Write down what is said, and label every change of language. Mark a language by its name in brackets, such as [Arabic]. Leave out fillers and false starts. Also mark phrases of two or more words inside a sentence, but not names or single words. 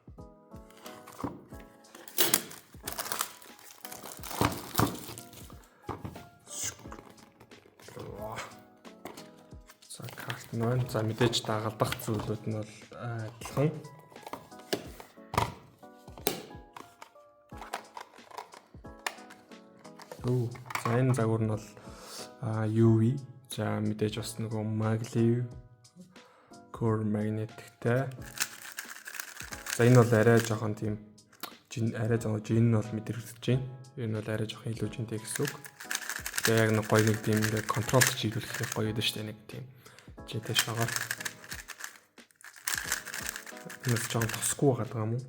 [Mongolian] За мэдээж дагалдах зүйлүүд нь бол адилхан. За энэ загвар нь бол UV. За мэдээж бас нөгөө [English] maglev core magnetic- [Mongolian] тэй. За энэ бол арай жоохон тийм арай жоохон жин нь бол мэдрэгдэж байна. Энэ бол арай жоохон илүү жинтэй гэсэн үг. Тэгээ яг нэг гоё нэг тийм контрол чиглүүлэх гоё байдаг шүү дээ нэг тийм. Житэй шагаар. Энэ ч тосгүй байгаа юм уу?